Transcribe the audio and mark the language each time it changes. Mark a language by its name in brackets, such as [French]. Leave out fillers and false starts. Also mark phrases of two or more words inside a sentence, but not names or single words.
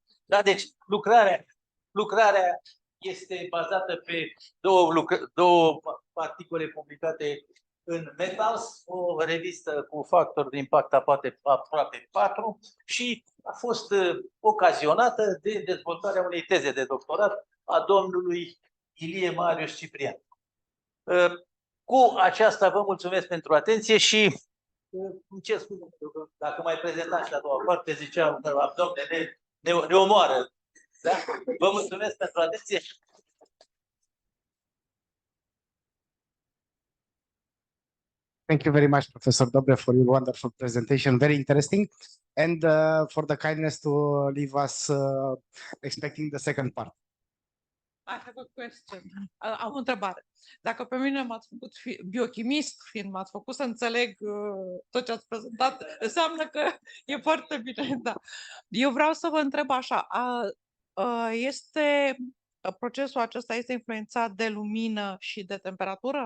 [Romanian] Da, deci lucrarea este bazată pe două articole publicate în Metals, o revistă cu factor de impact aproape 4 și a fost ocazionată de dezvoltarea unei teze de doctorat a domnului Ilie Marius Ciprian. Cu aceasta vă mulțumesc pentru atenție și îmi cer scuze, dacă mai prezentați la doua parte, ziceam că abdomne ne omoară. Da? Vă mulțumesc pentru atenție. [English] Thank you very much, Professor Dobre, for your wonderful presentation. Very interesting. And for the kindness to leave us expecting the second part. I have a question. [Romanian] Am o întrebare. Dacă pe mine m-ați făcut biochimist, fiind m-ați făcut să înțeleg tot ce ați prezentat, înseamnă că e foarte bine. Da. Eu vreau să vă întreb așa. Procesul acesta este influențat de lumină și de temperatură?